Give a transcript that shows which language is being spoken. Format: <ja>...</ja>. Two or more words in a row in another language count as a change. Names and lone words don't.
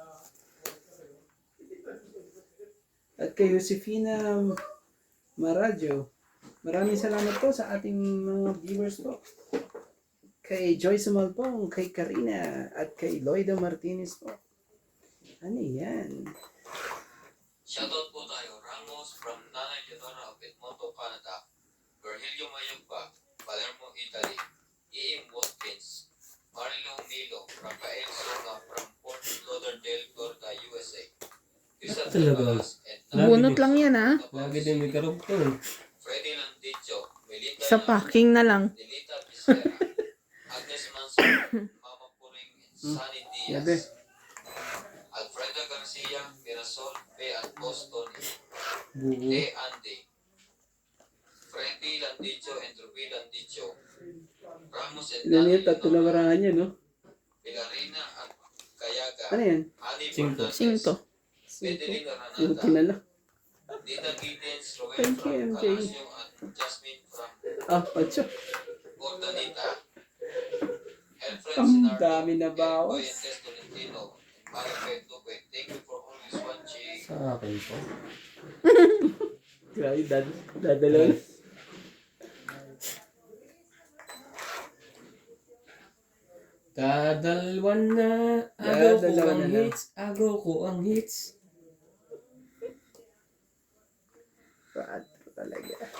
<tl>At kay Josefina Maradyo. Maraming salamat po sa ating mga viewers po. Kay Joyce Malpong, kay Karina, at kay Loida Martinez po. Ano yan? Shoutout po tayo, Ramos from Nanay Leonora of Edmonton, Canada, Virgilio Mayugba, Palermo, Italy, E.M. Watkins, Marilo Nilo, Rafael Soga from Fort Lauderdale, Florida, USA, Christopher Talaga? Balas, and Bunot lang yan ah. Lagi din may karugtong. Freddy Landicho, Melinda Sa packing na lang. Delita Bisera, Agnes Manson, Mama Puring, and Sunny Yabe. Diaz, Alfreda Garcia, Mirasol, P. at Boston, Buo. De Andy, Freddy Landicho and Ruby Landicho, Ramos and Ilan Dani yun? Tatlo na barangan niya, no? Pilarina at Kayaga, Ano yan? Ali Cinco. Fernandez, 5. Medelina Buti Ranada, na lang. Dita Giddens, Roel</tl> <en>Thank from you, MJ.</en> <tl>Palacio at Jasmine from Ah, 8. Bordanita, Alfred Ang Sinardo, dami na Eric bawas. Fuentes Tolentino, Maripet Duque.</tl> <en>Thank you for always watching.</en> <tl>Sa akin po. Grabe, dadalaw. Dadalwan na. Agaw ko Dadalawan ang na lang. hits. Agaw ko ang hits. Patro talaga.</tl>